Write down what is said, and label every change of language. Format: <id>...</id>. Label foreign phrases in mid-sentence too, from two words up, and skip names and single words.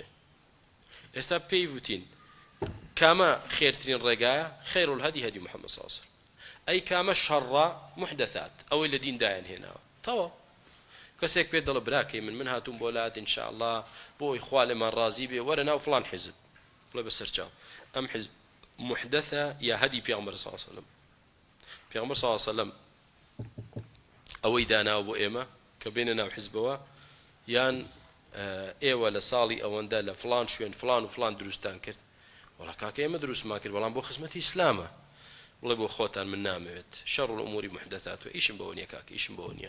<ckb>ئێستا پێی وتین کامە خێرترین ڕێگایە؟</ckb> <ar>خەیر الهەدی هەدی محەممەد صلی الله علیه وسلم.</ar> <ckb>ئەی کامە شەڕە محدەثات ئەوەی لە دیندایان هێناوە تەواو. کەسێک پێ دەڵێ براکەی من هاتووم بۆ لات ئینشاءالله بۆی خوا لێمان ڕازی بێ وەرە ناو فڵان حیزب بڵێ بەسەرچاو ئەم حیزب محدثة يا هدي پیغمبر</ckb> <ar>صلى الله عليه وسلم.</ar> <ckb>پیغمبر</ckb> <ar>صلى الله عليه وسلم</ar> <ckb>ئەوەی داناوە بۆ ئێمە کە بینە ناو حیزبەوە یان ئێوە لە ساڵی ئەوەندە لە فڵان شوێن فڵان و فڵان دروستان کرد. وەڵا کاکە ئێمە دروستمان کرد بەڵام بۆ خزمەتی ئیسلامە. بڵێ بۆ خۆتان من نامەوێت</ckb> <ar>شەڕ الئوموری محدثات</ar> <ckb>و ئیشم بەوە نییە کاکە ئیشم بەوە نییە.</ckb>